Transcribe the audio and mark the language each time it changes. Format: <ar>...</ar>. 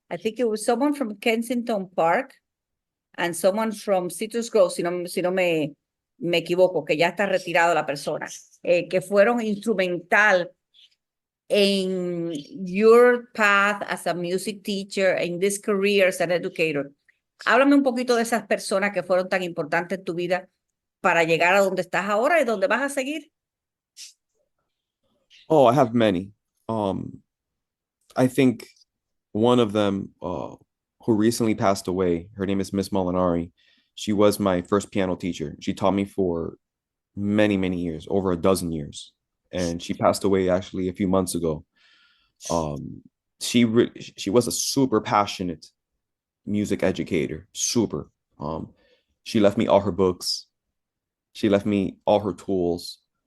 <en>I think it was someone from Kensington Park and someone from Citrus Grove,</en> <es>si no me equivoco, que ya está retirado la persona, que fueron</es> <en>instrumental in your path as a music teacher, in this career as an educator.</en> <es>Háblame un poquito de esas personas que fueron tan importantes en tu vida para llegar a donde estás ahora y donde vas a seguir.</es> <en>Oh, I have many. I think one of them who recently passed away, her name is Miss Molinari. She was my first piano teacher. She taught me for many, many years, over a dozen years. And she passed away actually a few months ago. She was a super passionate music educator, super. She left me all her books. She left me all her tools.</en>